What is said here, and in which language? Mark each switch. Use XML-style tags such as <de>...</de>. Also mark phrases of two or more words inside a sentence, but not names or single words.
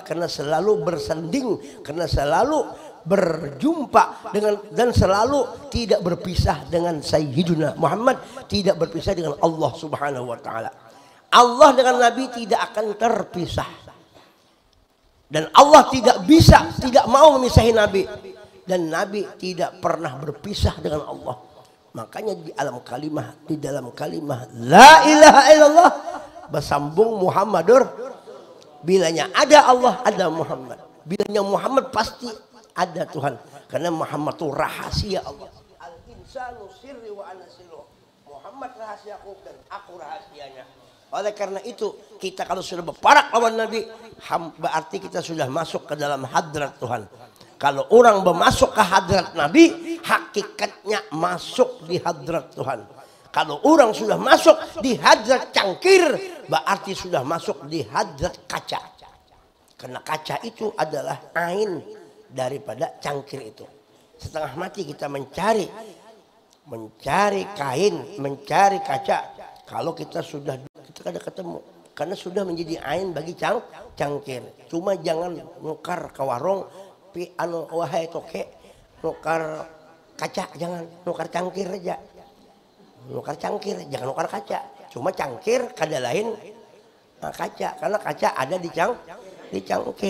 <id>Karena selalu bersanding, karena selalu berjumpa dengan dan selalu tidak berpisah dengan Sayyidina Muhammad, tidak berpisah dengan</id> <ar>Allah Subhanahu wa taala.</ar> <id>Allah dengan Nabi tidak akan terpisah. Dan Allah tidak bisa, tidak mau memisahi Nabi. Dan Nabi tidak pernah berpisah dengan Allah. Makanya di dalam kalimah</id> <ar>la ilaha illallah</ar> <id>bersambung Muhammadur. Bilanya ada Allah, ada Muhammad. Bilanya Muhammad pasti ada Tuhan. Karena Muhammad itu rahasia Allah.</id> <ar>الإنسان سري وأنا سره.</ar> <id>Muhammad rahasiaku dan aku rahasianya. Oleh karena itu kita kalau sudah berparak lawan Nabi, berarti kita sudah masuk ke dalam hadrat Tuhan. Kalau orang bermasuk ke hadrat Nabi, hakikatnya masuk di hadrat Tuhan. Kalau orang sudah masuk di hadrat cangkir, berarti sudah masuk di hadrat kaca. Karena kaca itu adalah ain daripada cangkir itu. Setengah mati kita mencari kain, mencari kaca. Kalau kita kada ketemu, karena sudah menjadi ain bagi cangkir.</id> <bjn>Cuma jangan nukar ke warung, wahai toke, nukar kaca, jangan nukar cangkir aja. Nukar cangkir, jangan nukar kaca. Cuma cangkir kada lain kaca, karena kaca ada di cangkir.</bjn>